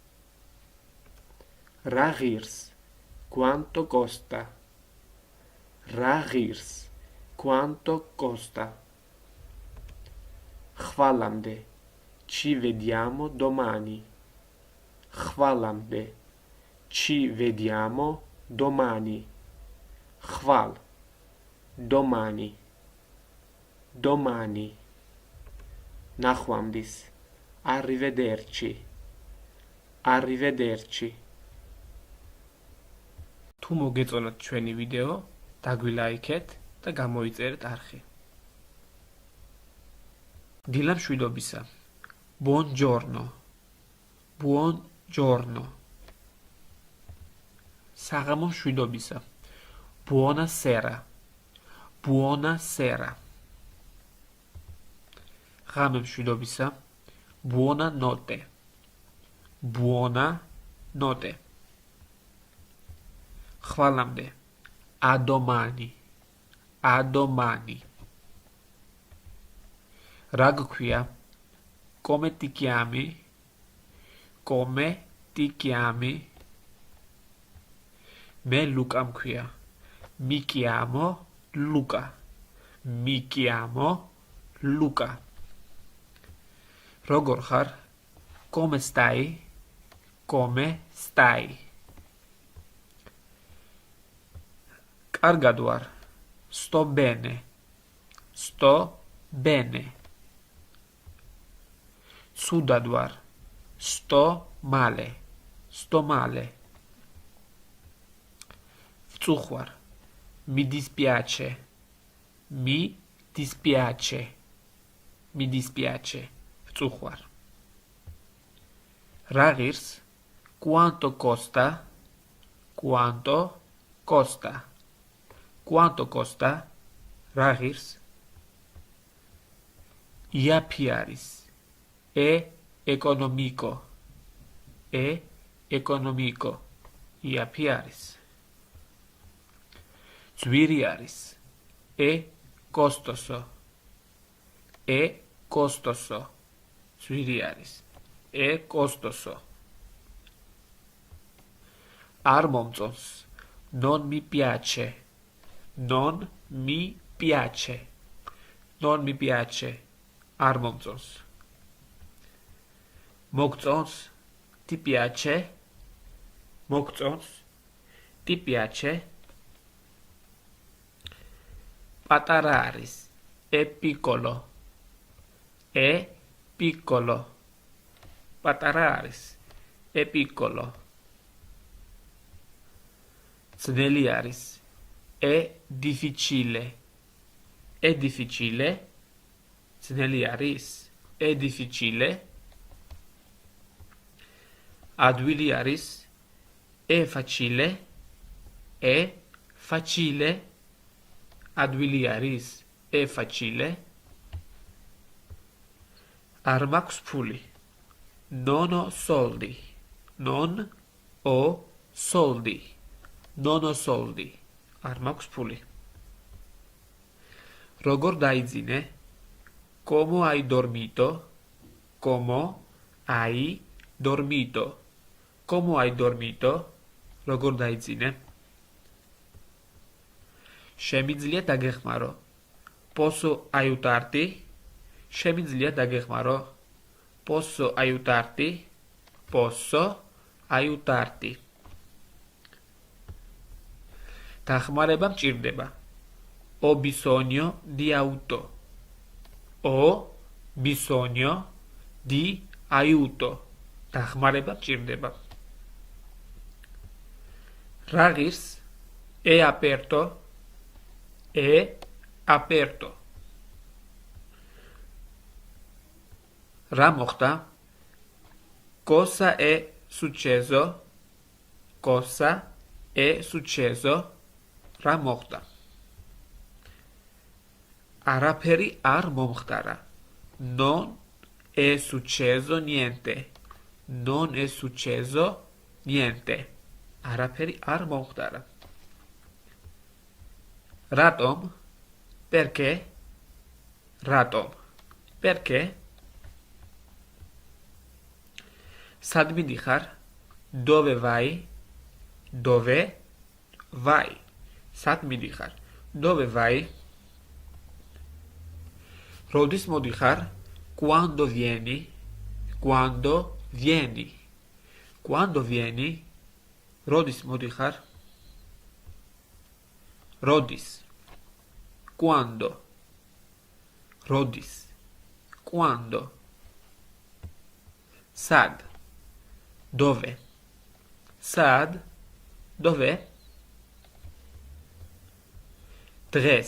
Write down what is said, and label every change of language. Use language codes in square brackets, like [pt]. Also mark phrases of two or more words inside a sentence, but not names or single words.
[ka] რა ღირს? [it] Quanto costa? [ka] რა ღირს? [it] Quanto costa? ხვალამდე. Ci vediamo domani. ხვალამდე. Ci vediamo domani. [ka] ხვალ. Domani. Domani. ნახვამდის. [it] Arrivederci. Arrivederci. [ka] თუ მოგეწონათ ჩვენი ვიდეო, დაგვილაიქეთ და გამოიწერეთ არხი. დილა მშვიდობისა. [it] Buongiorno. Buongiorno. [ka] საღამო მშვიდობისა. [it] Buonasera. Buonasera. [ka] ღამე მშვიდობისა. [it] Buonanotte. Buonanotte. ხვალამდე. A domani. A domani. [ka] რა გქვია? [it] Come ti chiami? Come ti chiami? [ka] მე ლუკა მქვია. [it] Mi chiamo Luca. Mi chiamo Luca. [ka] როგორ ხარ? [it] Come stai? Come stai? [ka] კარგად ვარ. [it] Sto bene. Sto bene. [ka] ცუდად ვარ. [it] Sto male. Sto male. ვწუხვარ. Mi dispiace. Mi dispiace. Mi dispiace. [ka] ვწუხვარ. რა ღირს? [it] Quanto costa? Quanto costa? Quanto costa? [ka] რა ღირს? იაფი არის. [it] E economico. E economico. [ka] იაფი არის. ძვირი არის. [it] costoso. costoso. [ka] ძვირი არის. costoso. არ მომწონს. [it] non mi piace. non mi piace. non mi piace. [ka] არ მომწონს. მოგწონს. [it] ti piace. მოგწონს. ti piace. [ka] პატარა არის. [it] piccolo. piccolo. [ka] პატარა არის. piccolo. ძნელი არის. [it] difficile. difficile. [ka] ძნელი არის. difficile. ადვილი არის. [it] facile. facile. [ka] ადვილი არის. facile. არ მაქვს ფული. [it] non ho soldi. non ho soldi. non ho soldi. [ka] არ მაქვს ფული. როგორ დაიძინე? [it] como hai dormito? como hai dormito? como hai dormito? [ka] როგორ დაიძინე? შემიძლია დაგეხმარო? [it] posso aiutarti? [ka] შემიძლია დაგეხმარო? [it] posso aiutarti? posso aiutarti. [ka] დახმარება მჭირდება. [it] ho bisogno di aiuto. ho bisogno di aiuto. [ka] დახმარება მჭირდება. რა ღირს? [it] è aperto. è aperto. [ka] რა მოხდა? [it] cosa è successo? cosa è successo? [ka] რა მოხდა? არაფერი არ მომხდარა. [it] non è successo niente. non è successo niente. [ka] არაფერი არ მომხდარა. რატომ? [it] perché? რატომ? [ka] perché? სად მიდიხარ? [it] dove vai? dove vai? [ka] სად მიდიხარ? [it] dove vai? [ka] როდის მოდიხარ? [it] quando vieni? quando vieni? quando vieni? [ka] როდის მოდიხარ? როდის? quando? როდის? quando? სად? dove? სად? dove? დღეს.